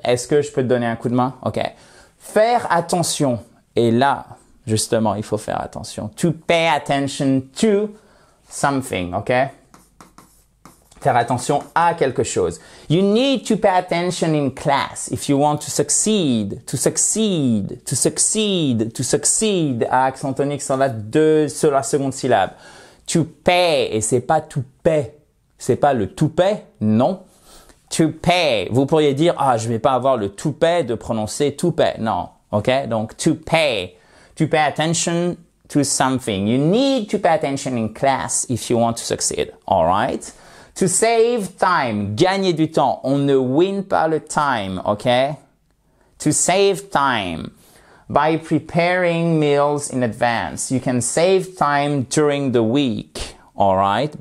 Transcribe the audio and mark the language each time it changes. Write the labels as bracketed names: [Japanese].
[French] Est-ce que je peux te donner un coup de main? OK. Faire attention. Et là, justement, il faut faire attention. [English] To pay attention to something. OK? [French] Faire attention à quelque chose. [English] You need to pay attention in class if you want to succeed, to succeed, to succeed, to succeed. [French] À accent tonique sur la seconde syllabe. [English] To pay, [French] et c'est pas to pay. C'est pas le toupet, non. To pay. Vous pourriez dire, je vais pas avoir le toupet de prononcer toupet. Non. OK? Donc, [English] to pay. To pay attention to something. You need to pay attention in class if you want to succeed. All right? To save time, [French] gagner du temps. On ne win pas le time, OK? [English] To save time. By preparing meals in advance. You can save time during the week, all right?